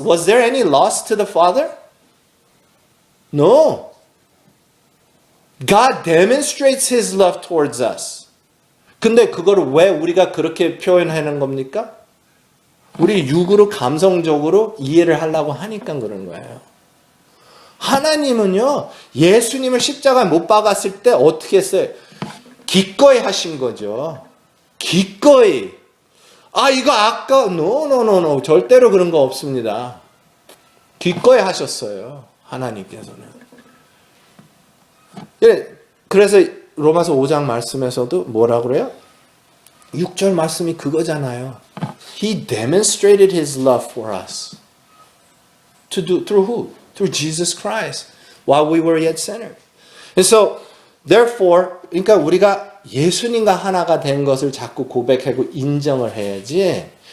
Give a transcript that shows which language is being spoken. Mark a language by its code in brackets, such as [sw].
[en] Was there any loss to the Father? No. God demonstrates His love towards us. [ko] 근데 그거를 왜 우리가 그렇게 표현하는 겁니까? 우리 육으로 감성적으로 이해를 하려고 하니까 그런 거예요. 하나님은요, 예수님을 십자가에 못 박았을 때 어떻게 했어요? 기꺼이 하신 거죠. 기꺼이. 이거 아까, no. 절대로 그런 거 없습니다. 기꺼이 하셨어요. 하나님께서는. 그래서 로마서 5장 말씀에서도 뭐라 그래요? 6절 말씀이 그거잖아요. [en] He demonstrated His love for us. Through who? Through Jesus Christ. While we were yet sinners. And so, therefore, [ko] 그러니까 우리가 예수님과 하나가 된 것을 자꾸 고백하고 인정을 해야지.